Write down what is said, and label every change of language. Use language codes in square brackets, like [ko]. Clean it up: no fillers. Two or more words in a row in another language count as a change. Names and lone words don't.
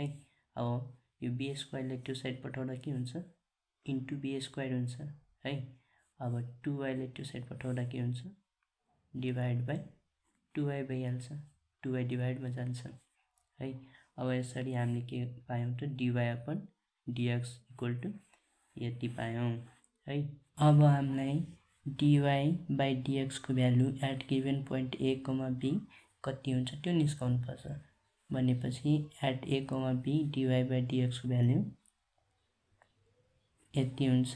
[ne] अब यो b स्क्वायरलाई [en] to side [ne] पठाउँदा के हुन्छ, [en] into b square [ne] हुन्छ है। अब 2y लाई [en] to side [ne] पठाउँदा के हुन्छ, [en] divide by 2y [ne] भइहाल्छ, 2y डिभाइडमा जान्छ है। अब यसरी हामीले के पायौँ त, [en] dy upon dx equal to [ne] यति पायौँ है। अब हामीलाई dy/dx को [en] value at given point a, b [ne] कति हुन्छ त्यो निस्काउनु पर्छ। भनेपछि [en] at a, b dy/dx [ne] को भ्यालु यति हुन्छ।